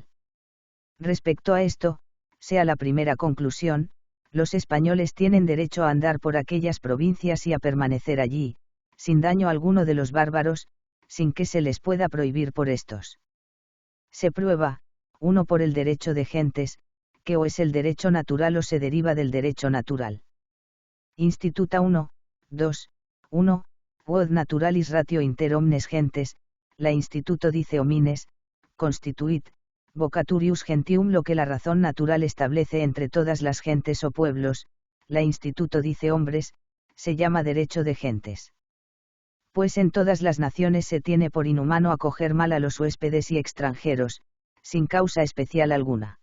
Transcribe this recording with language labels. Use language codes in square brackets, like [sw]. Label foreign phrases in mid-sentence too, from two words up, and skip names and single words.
[es] Respecto a esto, sea la primera conclusión, los españoles tienen derecho a andar por aquellas provincias y a permanecer allí, sin daño alguno de los bárbaros, sin que se les pueda prohibir por estos. Se prueba, 1. Por el derecho de gentes, que o es el derecho natural o se deriva del derecho natural. [la] Instituta 1, 2, 1, quod naturalis ratio inter omnes gentes, [es] la Instituto dice [la] homines, constituit, vocaturius gentium [es] lo que la razón natural establece entre todas las gentes o pueblos, la Instituto dice hombres, se llama derecho de gentes. Pues en todas las naciones se tiene por inhumano acoger mal a los huéspedes y extranjeros, sin causa especial alguna.